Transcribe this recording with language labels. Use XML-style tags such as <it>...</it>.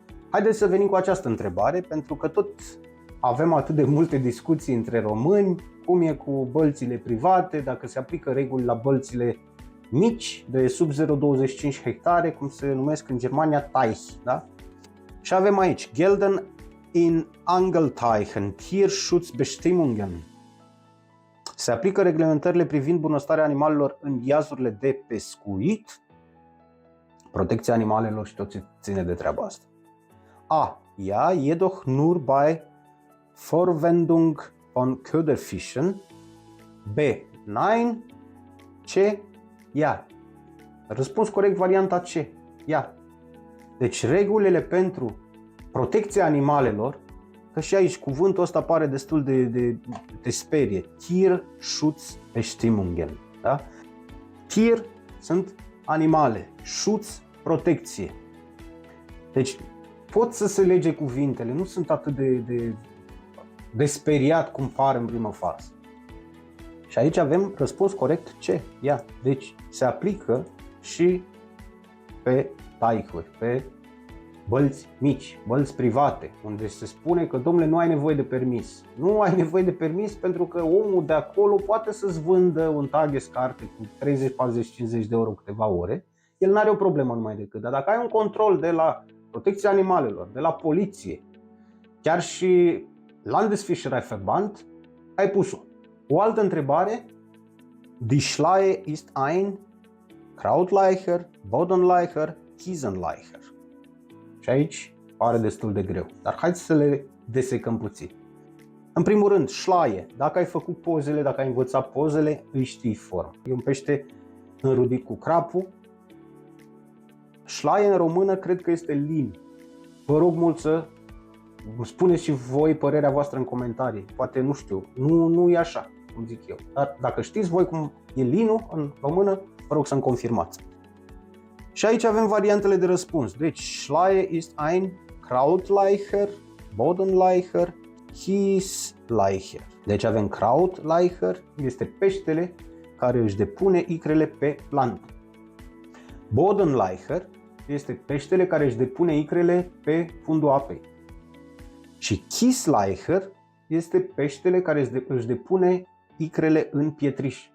<ro>Haideți să venim cu această întrebare, pentru că tot avem atât de multe discuții între români, cum e cu bălțile private, dacă se aplică reguli la bălțile mici, de sub 0,25 hectare, cum se numesc în Germania Teich, da? Și avem aici,</ro> <de>gelten in Angelteichen Tierschutzbestimmungen.</de> <ro>Se aplică reglementările privind bunăstarea animalelor în iazurile de pescuit, protecția animalelor și tot ce ține de treaba asta. A.</ro> <de>Ja, jedoch nur bei Verwendung von Köderfischen. B. Nein. C. Ja.</de> <ro>Răspuns corect, varianta C.</ro> <de>Ja.</de> <ro>Deci regulile pentru protecția animalelor, că și aici cuvântul ăsta pare destul de sperie.</ro> <de>Tierschutzbestimmungen.</de> <ro>Da? Tier sunt animale, Schutz, protecție. Deci pot să se lege cuvintele, nu sunt atât de speriat cum par în primă fază. Și aici avem răspuns corect C.</ro> <de>Ia.</de> <ro>Deci se aplică și pe taicuri, pe bălți mici, bălți private, unde se spune că, domnule, nu ai nevoie de permis. Nu ai nevoie de permis pentru că omul de acolo poate să-ți vândă un Tageskarte cu 30, 40, 50 de euro câteva ore. El n-are o problemă numai decât. Dar dacă ai un control de la protecția animalelor, de la poliție, chiar și Landesfischereiverband, ai pus-o. O altă întrebare:</ro> <de>Die Schleie ist ein Krautleicher, Bodenleicher, Kiesenleicher.</de> <ro>Și aici pare destul de greu, dar haideți să le desecăm puțin. În primul rând, Schleie. Dacă ai făcut pozele, dacă ai învățat pozele, îi știi forma. E un pește înrudit cu crapul. Schleie în română cred că este lin. Vă rog mult să spuneți și voi părerea voastră în comentarii. Poate nu știu, nu e așa, cum zic eu. Dar dacă știți voi cum e linul în română, vă rog să-mi confirmați. Și aici avem variantele de răspuns. Deci,</ro> <de>Schleie ist ein Krautleicher, Bodenleicher, Kiesleicher.</de> <ro>Deci avem Krautleicher, este peștele care își depune icrele pe plantă. Bodenleicher este peștele care își depune icrele pe fundul apei. Și Kiesleicher este peștele care își depune icrele în pietriș.</ro>